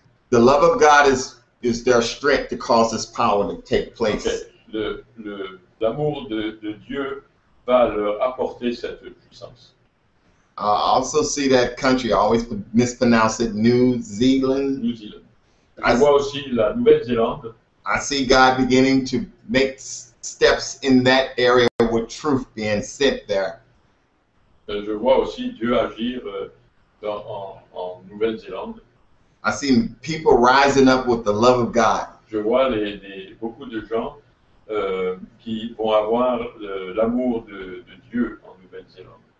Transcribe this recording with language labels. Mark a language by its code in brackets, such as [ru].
[en] The love of God is their strength to cause this power to take place. Okay. [fr] L'amour de Dieu va leur apporter cette puissance. [en] I also see that country, I always mispronounce it, New Zealand. New Zealand. [fr] Je [en] I, [fr] vois aussi la Nouvelle-Zélande. [en] I see God beginning to make steps in that area with truth being sent there. [fr] Je vois aussi Dieu agir en Nouvelle-Zélande. [en] I see people rising up with the love of God. [fr] Je vois beaucoup de gens qui vont avoir l'amour de Dieu en Nouvelle-Zélande.